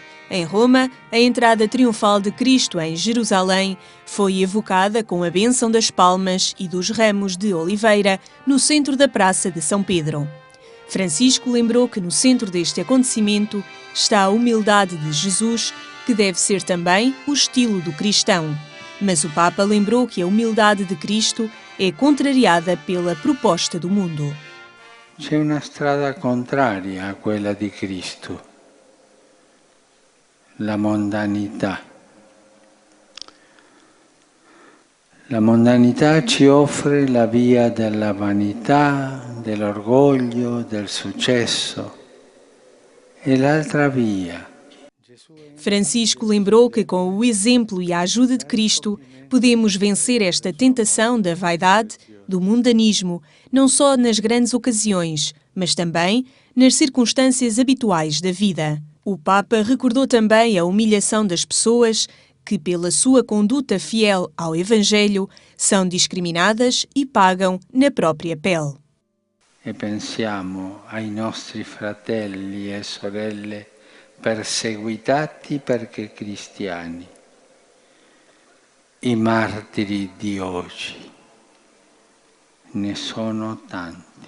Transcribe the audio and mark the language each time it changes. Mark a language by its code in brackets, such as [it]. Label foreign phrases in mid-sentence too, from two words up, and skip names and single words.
[pt] Em Roma, a entrada triunfal de Cristo em Jerusalém foi evocada com a bênção das palmas e dos ramos de oliveira no centro da Praça de São Pedro. Francisco lembrou que no centro deste acontecimento está a humildade de Jesus, que deve ser também o estilo do cristão. Mas o Papa lembrou que a humildade de Cristo é contrariada pela proposta do mundo. [it] C'è una strada contraria a quella di Cristo, la mondanità. La mondanità ci offre la via della vanità, dell'orgoglio, del successo. E l'altra via. [pt] Francisco lembrou que com o exemplo e a ajuda de Cristo podemos vencer esta tentação da vaidade, do mundanismo, não só nas grandes ocasiões, mas também nas circunstâncias habituais da vida. O Papa recordou também a humilhação das pessoas que, pela sua conduta fiel ao Evangelho, são discriminadas e pagam na própria pele. [it] E pensiamo ai nostri fratelli e sorelle perseguitati perché cristiani, i martiri di oggi. Ne sono tanti.